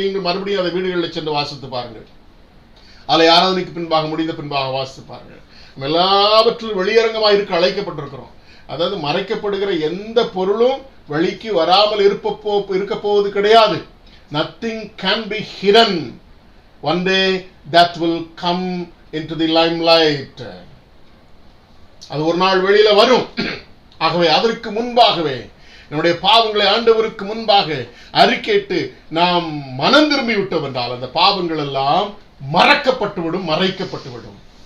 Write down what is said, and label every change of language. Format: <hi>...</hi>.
<ta>நீங்கள் மறுபடியும் அதை வீடுகளில் சென்று வாசித்து பாருங்கள். அதில் ஆராதனைக்கு பின்பாக முடிந்த பின்பாக வாசித்து பாருங்கள். நம்ம எல்லாவற்றிலும் வெளியரங்கமாக இருக்க அழைக்கப்பட்டிருக்கிறோம். அதாவது மறைக்கப்படுகிற எந்த பொருளும் வெளிக்கு வராமல் இருக்க போவது கிடையாது.</ta> <en>Nothing can be hidden. One day that will come into the limelight.</en> <ta>அது ஒரு நாள் வெளியில வரும். ஆகவே அதற்கு முன்பாகவே நம்முடைய பாவங்களை ஆண்டவருக்கு முன்பாக அறிக்கையிட்டு நாம் மனம் திரும்பி விட்டோம் என்றால் அந்த பாவங்கள் எல்லாம் மறைக்கப்பட்டுவிடும்.</ta>